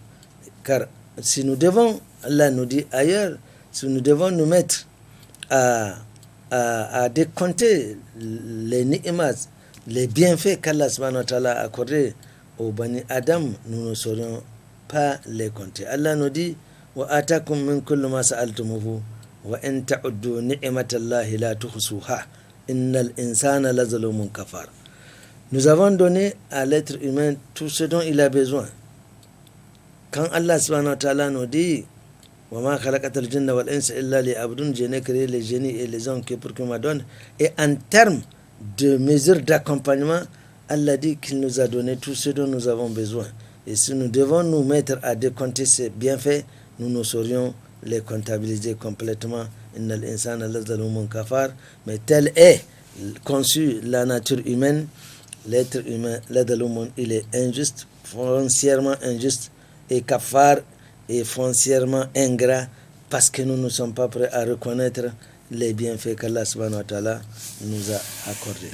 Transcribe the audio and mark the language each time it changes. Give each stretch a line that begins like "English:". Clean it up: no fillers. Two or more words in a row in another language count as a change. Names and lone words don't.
French: Car si nous devons, Allah nous dit ailleurs, si nous devons nous mettre à décompter les ni'mas, les bienfaits qu'Allah
Arabic: سبحانه وتعالى
French: a accordés au
Arabic: بني آدم,
French: nous ne saurions pas les compter. Allah nous dit
Arabic: وآتاكم من كل ما سألتموه وإن تعدوا نعمة الله لا تحصوها إن الإنسان لظلوم كفار.
French: Nous avons donné à l'être humain tout ce dont il a besoin.
Arabic: Quand Allah سبحانه وتعالى
French: nous dit
Arabic: وما خلقت الجن والإنس إلا ليعبدون,
French: je n'ai créé les génies et les hommes que pour qu'ils m'adonnent, et en termes de mesures d'accompagnement, Allah dit qu'il nous a donné tout ce dont nous avons besoin. Et si nous devons nous mettre à décompter ces bienfaits, nous ne saurions les comptabiliser complètement.
Arabic: إن الإنسان لظلوم كفار.
French: Mais telle est conçue la nature humaine, l'être humain, lazalumun, il est injuste, foncièrement injuste, et kafar est foncièrement ingrat, parce que nous ne sommes pas prêts à reconnaître les bienfaits qu'Allah
Arabic: سبحانه وتعالى
French: nous a accordés.